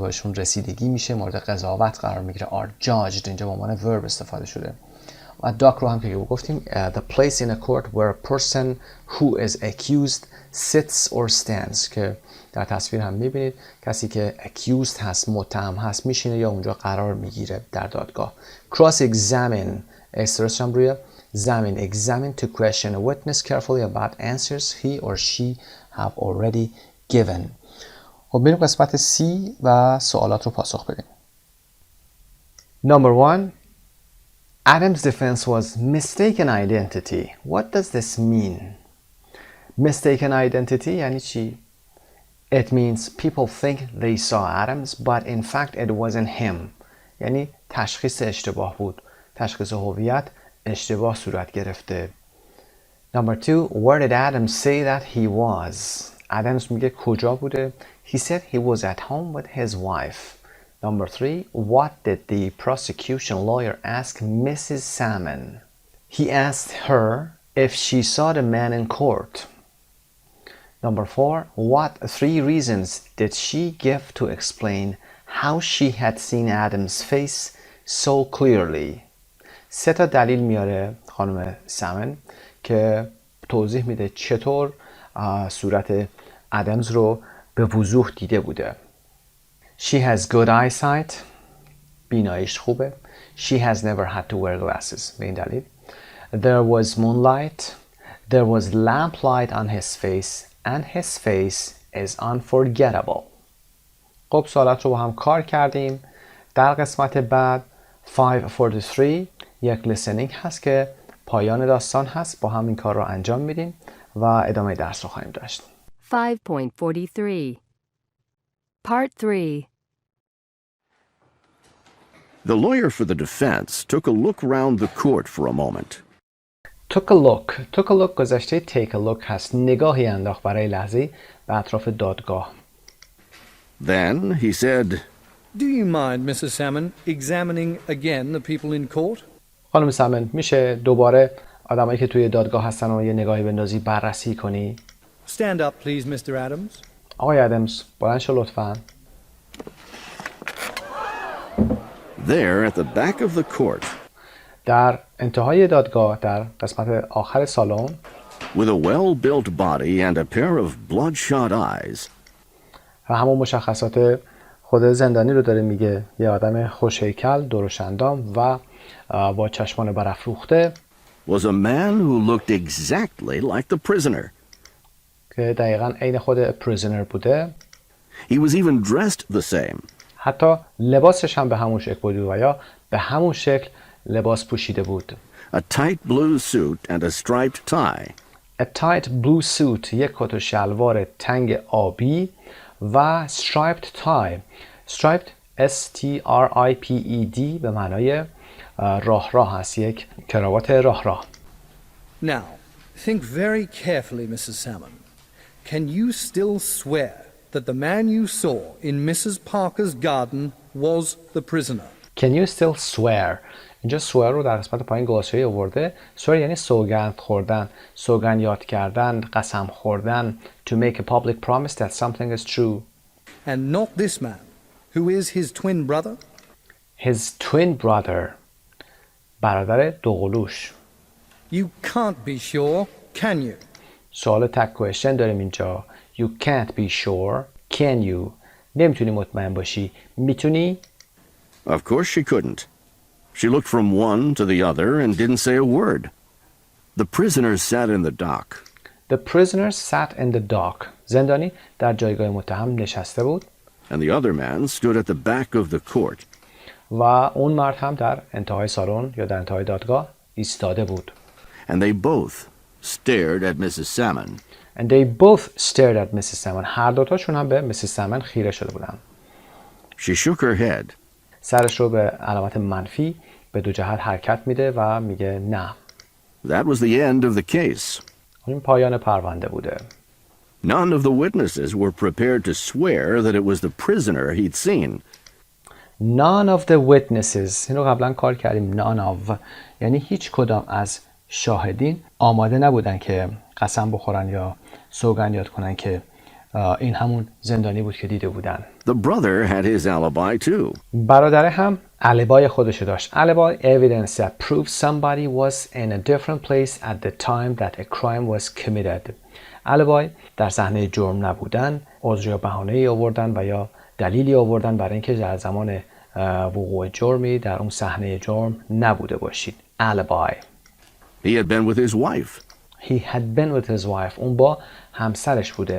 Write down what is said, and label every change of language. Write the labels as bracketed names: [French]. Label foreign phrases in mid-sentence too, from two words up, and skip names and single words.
[Persian] بهشون رسیدگی میشه مورد قضاوت قرار میگیره [English] are judged [Persian] اینجا به عنوان verb استفاده شده و داک رو هم که گفتیم [English] the place in a court where a person who is accused sits or stands [Persian] که در تصویر هم میبینید کسی که accused هست متهم هست میشینه یا اونجا قرار میگیره در دادگاه [English] cross examine [Persian] استرس هم روی زمین [English] examine to question a witness carefully about answers he or she have already given. [Persian] خب بریم قسمت C و سوالات رو پاسخ بدیم. [English] Number 1 Adam's defense was mistaken identity. What does this mean? Mistaken identity [Persian] یعنی چی؟ [English] It means people think they saw Adams but in fact it wasn't him. [Persian] یعنی تشخیص اشتباه بود. تشخیص هویت اشتباه صورت گرفته. [English] Number 2 Where did Adam say that he was? [Persian] Adams میگه کجا بوده؟ [English] He said he was at home with his wife. Number 3 What did the prosecution lawyer ask Mrs. Salmon? He asked her if she saw the man in court. Number 4 What 3 reasons did she give to explain how she had seen Adam's face so clearly? [Persian] 3 تا دلیل میاره خانم سمن که توضیح میده چطور صورت ادمز رو به وضوح دیده بوده. [English] She has good eyesight. [Persian] بیناییش خوبه. [English] She has never had to wear glasses. [Persian] به این دلیل. [English] There was moonlight. There was lamplight on his face and his face is unforgettable. [Persian] خب سوالات رو با هم کار کردیم. در قسمت بعد 543 یک listening هست که پایان داستان هست با هم این کار رو انجام میدیم و ادامه درس رو خواهیم داشت. [English] 5.43 Part 3 The lawyer for the defense took a look round the court for a moment. Took a look. Took a look گذشته take a look هست. [Persian] نگاهی انداخت برای لحظه به اطراف دادگاه. [English] Then he said, Do you mind, Mrs. Salmon, examining again the people in court? [Persian] خانم سمن میشه دوباره آدمایی که توی دادگاه هستن رو یه نگاهی بندازی بررسی کنی؟ [English] Stand up, please, Mr. Adams. [Persian] آقای ادمز بلند شو لطفاً. [English] There at the back of the court, [Persian] در انتهای دادگاه در قسمت آخر سالن [English] with a well-built body and a pair of bloodshot eyes, [Persian] و همون مشخصات خود زندانی رو داره میگه یه آدم خوش‌هیکل درشت‌اندام و با چشمان برافروخته [English] was a man who looked exactly like the prisoner. [Persian] که دقیقاً عین خود prisoner بوده. [English] He was even dressed the same. [Persian] حتی لباسش هم به همون شکل بود و یا به همون شکل لباس پوشیده بود. [English] A tight blue suit and a striped tie. A tight blue suit، [Persian] یک کت و شلوار تنگ آبی و [English] striped tie. striped S-T-R-I-P-E-D [Persian] به معنای راه هست، یک کراوات راه. [English] Now, think very carefully, Mrs. Salmon. Can you still swear that the man you saw in Mrs. Parker's garden was the prisoner? Can you still swear؟ [Persian] اینجا swear رو در قسمت پایین گلاسری آورده. swear یعنی سوگند خوردن، سوگند یاد کردن، قسم خوردن. [English] To make a public promise that something is true. And not this man, who is his twin brother? His twin brother، [Persian] برادر دوقلوش. [English] You can't be sure, can you? [Persian] سوال [English] tag question [Persian] داریم اینجا. [English] You can't be sure. Can you؟ [Persian] نمیتونی مطمئن باشی. میتونی؟ [English] Of course she couldn't. She looked from one to the other and didn't say a word. The prisoners sat in the dock. The prisoners sat in the dock. [Persian] زندانی در جایگاه متهم نشسته بود. [English] And the other man stood at the back of the court. [Persian] و اون مرد هم در انتهای سالن یا در انتهای دادگاه ایستاده بود. [English] And they both stared at Mrs. Salmon. And they both stared at Mrs. [Persian] Salmon. هر دوتاشون هم به Mrs. Salmon خیره شده بودن. [English] She shook her head. [Persian] سرش رو به علامت منفی به دو جهت حرکت میده و میگه نه. [English] That was the end of the case. [Persian] این پایان پرونده بوده. [English] None of the witnesses were prepared to swear that it was the prisoner he'd seen. None of the witnesses، [Persian] اینو قبلا کار کردیم. [English] None of [Persian] یعنی هیچ کدام از شاهدین آماده نبودن که قسم بخورن یا سوگند یاد کنن که این همون زندانی بود که دیده بودن. [English] The brother had his alibi too. [Persian] برادره هم البای خودش داشت. [English] alibi evidence that proves somebody was in a different place at the time that a crime was committed. [Persian] alibi در صحنه جرم نبودن، عذر یا بهانه‌ای آوردن و یا دلیلی آوردن برای اینکه در زمان وقوع جرمی در اون صحنه جرم نبوده باشید. [English] alibi. He had been with his wife. He had been with his wife. [Persian] اون با همسرش بوده.